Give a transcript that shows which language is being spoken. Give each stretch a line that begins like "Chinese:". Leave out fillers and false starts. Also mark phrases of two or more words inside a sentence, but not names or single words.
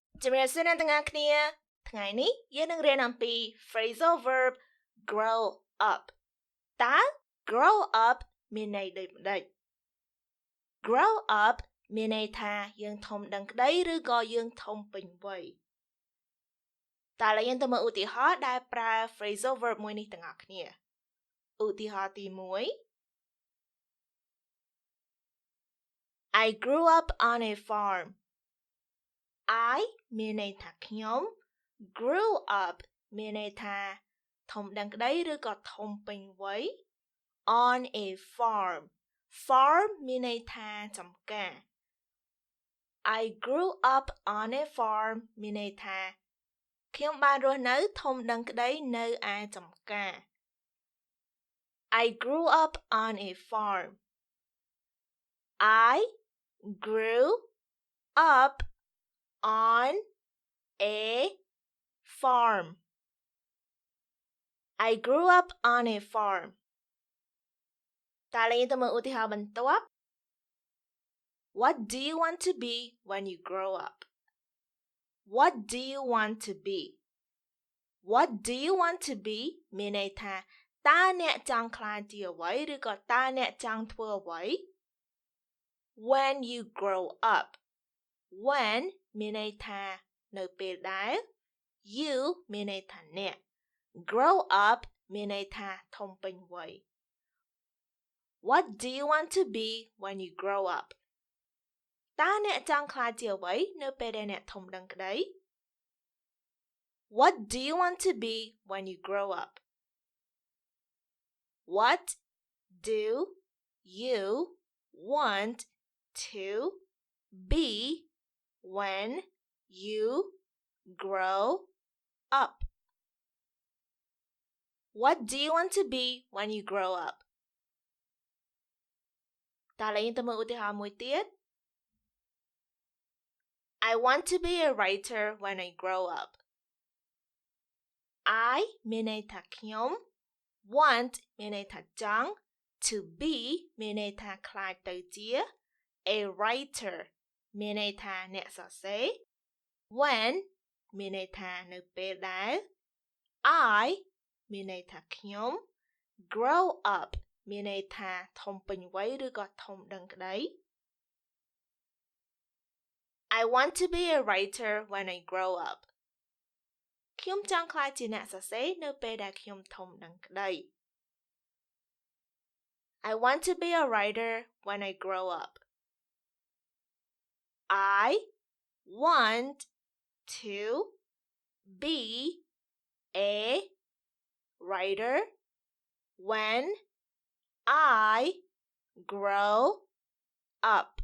Khmer: ជំរាបសួរអ្នកទាំងអស់គ្នាថ្ងៃនេះយើងនឹងរៀនអំពី
English: phrasal verb grow up
Khmer: តើ
English: grow up
Khmer: មានន័យដូចម្ដេច
English: grow up
Khmer: មានន័យថាយើងធំដឹងក្តីឬក៏យើងធំពេញវ័យតើឡើយយើងទៅមើលឧទាហរណ៍ដែលប្រើ
English: phrasal verb
Khmer: មួយនេះទាំងអស់គ្នាឧទាហរណ៍ទី1
English: I grew up on a farm I
Khmer: មានន័យថាខ្ញុំ
English: grew up
Khmer: មានន័យថាធំដឹងក្តីឬក៏ធំពេញវ័យ
English: on a farm farm
Khmer: មានន័យថាចំការ
English: I grew up on a farm
Khmer: មានន័យថាខ្ញុំបានរស់នៅធំដឹងក្តីនៅឯចំការ
English: I grew up on a farm I grew up on a farm I grew up on a farm
Khmer: តើយើងទៅមើលឧទាហរណ៍បន្ទាប់
English: What do you want to be when you grow up What do you want to be What do you want to be មានន័យ
Khmer: ថាតើអ្នកចង់ក្លាយជាអ្វីឬក៏តើអ្នកចង់ធ្វើអ្វី
English: When you grow up
Khmer: When មានន័យថានៅពេលដែល You មានន័យថាអ្នក
English: Grow up
Khmer: មានន័យថាធំពេញវ័យ
English: What do you want to be when you grow up
Khmer: តើអ្នកចង់ក្លាយជាអ្វីនៅពេលដែលអ្នកធំដឹងក្តី
English: What do you want to be when you grow up What do you want to be when you grow up What do you want to be when you grow up
Khmer: តើឡើយយើងទៅមើលឧទាហរណ៍មួយទៀត
English: I want to be a writer when I grow up
Khmer: I មានន័យថាខ្ញុំ want មានន័យថាចង់
English: to be
Khmer: មានន័យថាក្លាយទៅជា
English: a writer
Khmer: មានន័យថាអ្នកសរសេរ when មានន័យថានៅពេលដែល I មានន័យថាខ្ញុំ
English: grow up
Khmer: មានន័យថាធំពេញវ័យឬក៏ធំដឹងក្តី
English: I want to be a writer when I grow up
Khmer: ខ្ញុំចង់ក្លាយជាអ្នកសរសេរនៅពេលដែលខ្ញុំធំដឹងក្តី
English: I want to be a writer when I grow up I want to be a writer when I grow up